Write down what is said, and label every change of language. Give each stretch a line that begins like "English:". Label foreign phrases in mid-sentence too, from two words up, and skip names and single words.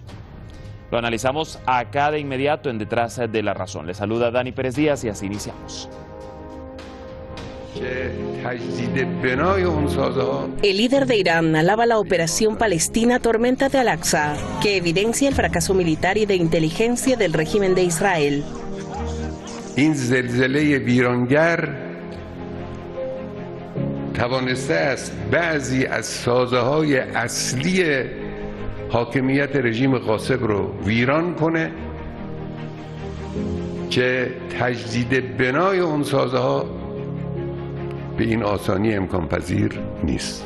Spanish: Lo analizamos acá de inmediato en Detrás de la Razón. Les saluda Dani Pérez Díaz y así iniciamos. El líder de Irán alaba la operación palestina Tormenta de Al-Aqsa, que evidencia el fracaso militar y de inteligencia del régimen de Israel.
Persian: این زلزله ویرانگر توانسته است بعضی از سازه‌های اصلی حاکمیت رژیم غاصب رو ویران کنه که تجدید بنای اون سازه‌ها به این آسانی امکان پذیر نیست.